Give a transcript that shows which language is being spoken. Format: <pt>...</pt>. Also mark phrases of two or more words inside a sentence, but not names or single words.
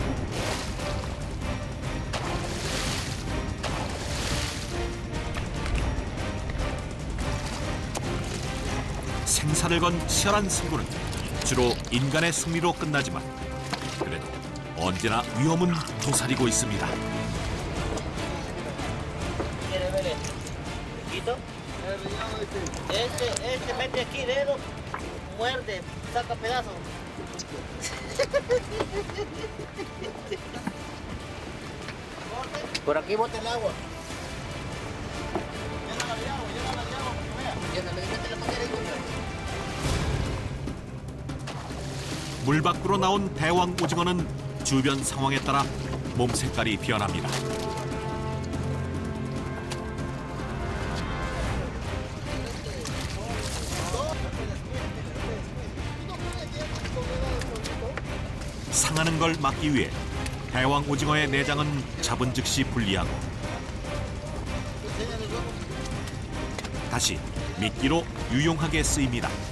<ko>생사를 건 치열한 승부는 주로 인간의 승리로 끝나지만 그래도 언제나 위험은 도사리고 있습니다.</ko> <es>Este mete aquí dedo, muerde, saca pedazos. Por aquí bota el agua. Llénala de agua, para que vea. Llénale, mete la manguera ahí.</es> <ko>물 밖으로 나온 대왕 오징어는 주변 상황에 따라 몸 색깔이 변합니다. 상하는 걸 막기 위해 대왕 오징어의 내장은 잡은 즉시 분리하고 다시 미끼로 유용하게 쓰입니다.</ko>